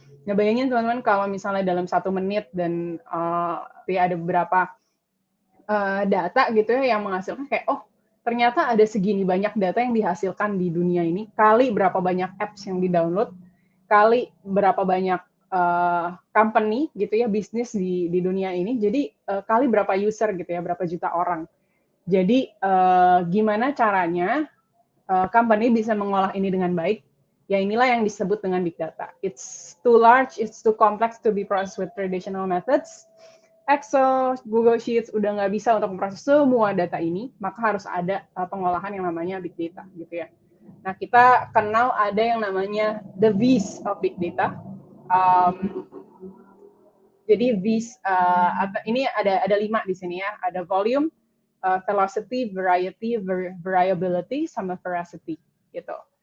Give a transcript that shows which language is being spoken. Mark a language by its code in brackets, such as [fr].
[id] Nah, bayangin teman-teman kalau misalnya dalam 1 menit dan ya ada beberapa data gitu ya yang menghasilkan kayak, oh ternyata ada segini banyak data yang dihasilkan di dunia ini, kali berapa banyak apps yang di-download, kali berapa banyak company gitu ya, bisnis di dunia ini, jadi kali berapa user gitu ya, berapa juta orang. Jadi gimana caranya company bisa mengolah ini dengan baik? Ya inilah yang disebut dengan big data. [en] It's too large, it's too complex to be processed with traditional methods. [id] Excel, Google Sheets udah nggak bisa untuk memproses semua data ini, maka harus ada pengolahan yang namanya big data gitu ya. Nah, kita kenal ada yang namanya [en] the V's of big data. [id] Jadi V's ini ada 5 di sini ya, ada volume, velocity, variety, variability, sama veracity gitu.